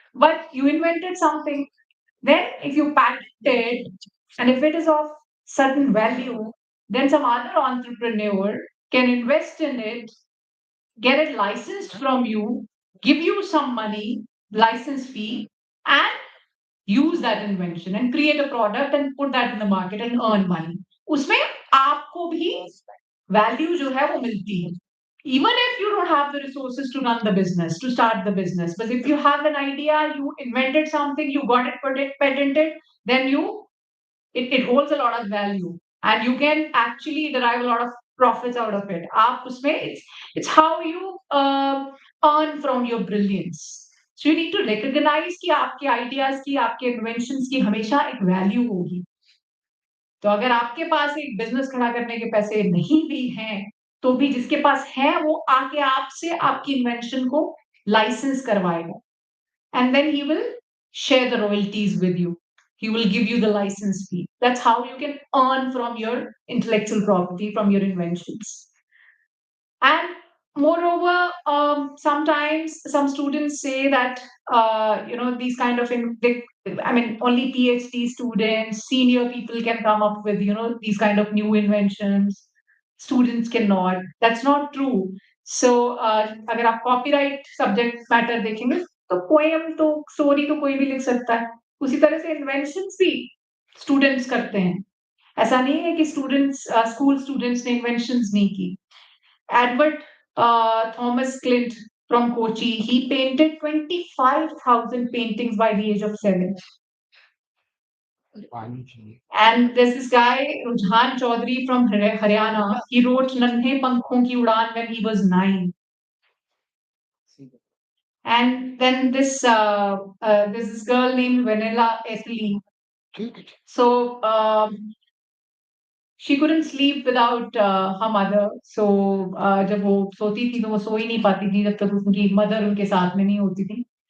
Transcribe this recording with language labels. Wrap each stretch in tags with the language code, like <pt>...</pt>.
<en>But you invented something. Then if you patent it, and if it is of certain value, then some other entrepreneur can invest in it, get it licensed from you, give you some money, license fee and use that invention and create a product and put that in the market and earn money.</en> <hi>उसमें आपको भी value जो है वो मिलती है.</hi> <en>Even if you don't have the resources to run the business, to start the business, but if you have an idea, you invented something, you got it patented, then it holds a lot of value and you can actually derive a lot of profits out of it.</en> <hi>आप उसमें</hi> <en>it's how you earn from your brilliance. So you need to recognize</en> <hi>कि आपके ideas की, आपके inventions की हमेशा एक value होगी. तो अगर आपके पास एक बिजनेस खड़ा करने के पैसे नहीं भी हैं, तो भी जिसके पास है वो आके आपसे आपकी इन्वेंशन को लाइसेंस करवाएगा.</hi> <en>And then he will share the royalties with you. He will give you the license fee. That's how you can earn from your intellectual property, from your inventions. And moreover, sometimes some students say that these kind of only PhD students, senior people can come up with these kind of new inventions. Students cannot. That's not true.</en> <hi>So अगर आप copyright subject matter देखेंगे तो poem तो story तो कोई भी लिख सकता है. उसी तरह से inventions भी students करते हैं. ऐसा नहीं है कि students school students ने inventions नहीं की.</hi> <en>Edward Thomas Clint from Kochi, he painted 25,000 paintings by the age of 7. And there's this guy, Rujhan Chaudhary from Haryana. He wrote Nannhe Pankhon Ki Udaan when he was 9. And then there's this girl named Vanilla Ethely. So she couldn't sleep without her mother.</en> <hi>So जब वो सोती थी तो वो सो ही नहीं पाती थी जब तक उनकी mother उनके साथ में नहीं होती थी.</hi>